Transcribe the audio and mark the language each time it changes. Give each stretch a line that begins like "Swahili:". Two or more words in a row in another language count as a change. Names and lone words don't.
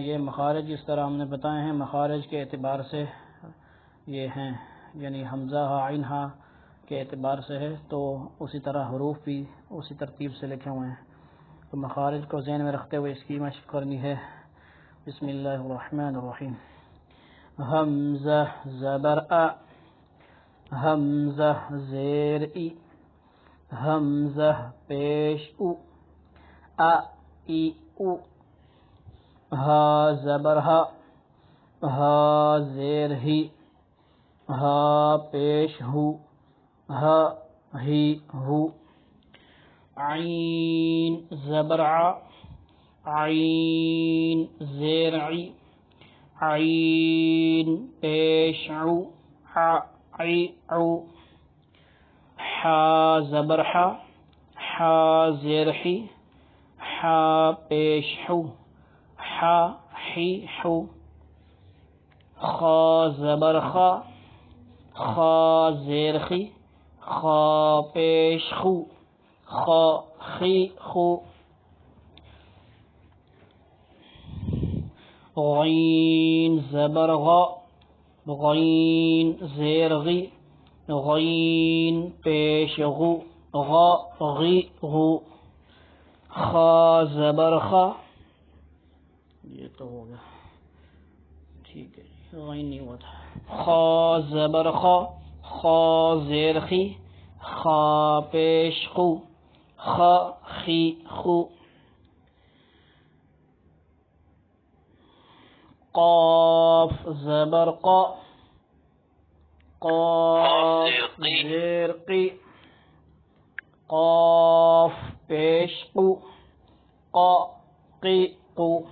Urdu: یہ مخارج اس طرح ہم نے بتائے ہیں، مخارج کے اعتبار سے یہ ہیں، یعنی حمزہ عین ہا کے اعتبار سے ہے، تو اسی طرح حروف بھی اسی ترتیب سے لکھے ہوئے ہیں. تو مخارج کو ذہن میں رکھتے ہوئے اس کی مشق کرنی ہے.
Arabic: بسم اللہ الرحمن الرحیم.
Urdu: حمزہ زبر ا، حمزہ زیر ای، حمزہ پیش او، ا ای او. ہا زبر ہا، ہا زیر ہی، ہا پیش ہو، ہا ہی ہو. عین زبر ع، عین زیر عی، عین پیش عو، ع عی عو. حا زبر حا، حا زیر حی، حا پیش حو، حا حی حو. خا زبر خا، خا زیر خی، خا پیش خو، خا خی خو. غین زبر غا، غین زیر غی، غین پیش غو، غا غی غو. خا زبر خا، یہ تو ہو گیا ٹھیک ہے، غین نہیں ہوا تھا. خا زبر خا، خا زیر خی، خا پیش خو، خا خی خو. قاف زبر قا، قاف زیر قی، قاف پیش قو، قا قی قو.